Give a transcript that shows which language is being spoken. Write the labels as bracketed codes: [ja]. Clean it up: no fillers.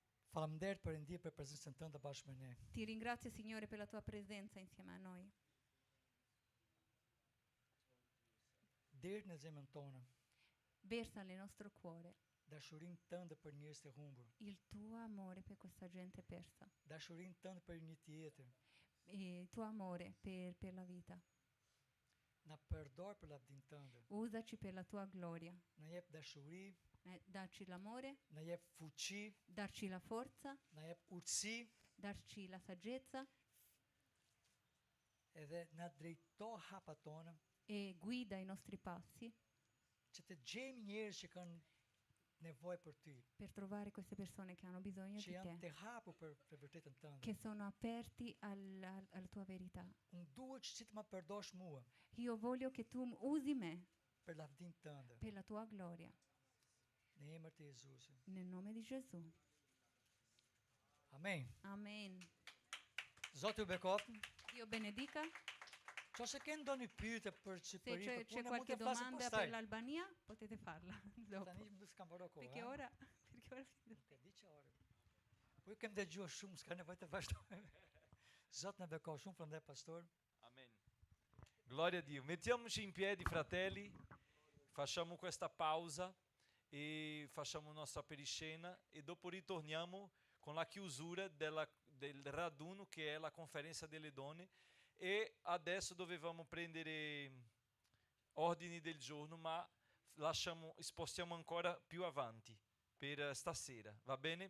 [sq] Faleminderit Perëndia për prezencën tënde bashkë me ne. [it] Ti ringrazio, Signore, per la tua presenza insieme a noi. [sq] Deri në zemrën tonë, [it] Versa nel nostro cuore [sq] dashurinë tënde për njerëz të humbur, [it] il tuo amore per questa gente persa, [sq] dashurinë tënde për një tjetër. [it] e il tuo amore per la vita. [sq] Na përdor për lavdin tënde. [it] Usaci per la tua gloria. [sq] Na jep dashuri, [it] Darci l'amore, [sq] na jep fuqi, [it] darci la forza, [sq] na jep urtësi, [it] darci la saggezza [sq] edhe na drejto hapat tona, [it] e guida i nostri passi [sq] që të gjejmë njerëz që kanë nevojë për ty, [it] per trovare queste persone che hanno bisogno [sq] që [it] di [sq] janë [it] te, [sq] të hapur për vërtetën tënde. [it] che sono aperti alla tua verità. [sq] Unë duhet që ti të më përdorsh mua [it] Io voglio che tu usi me [sq] për lavdin tënde. [it] per la tua gloria. [sq] Në emër të Jezusit. [it] Nel nome di Gesù. [sq] Amen. [it] Amen. [sq] Zoti ju bekoft. [it] Dio benedica. [sq] Nëse ke ndonjë pyetje për [it] Se [sq] Shqipërinë, [it] c'è qualche domanda per l'Albania, potete farla dopo. [sq] Tani më s'kam bërë kohë. [it] Perché ora [sq] Ke di çfarë? Po ju kem dëgjuar shumë, s'ka nevojë të vazhdoj. Zot na bekoft shumë, prandaj pastor. [it] Amen. Gloria a Dio. Mettiamoci in piedi, fratelli, Facciamo questa pausa e facciamo nostra periscena e dopo ritorniamo con la chiusura del raduno che è la conferenza delle donne e adesso dovevamo prendere ordini del giorno ma spostiamo ancora più avanti per stasera, va bene?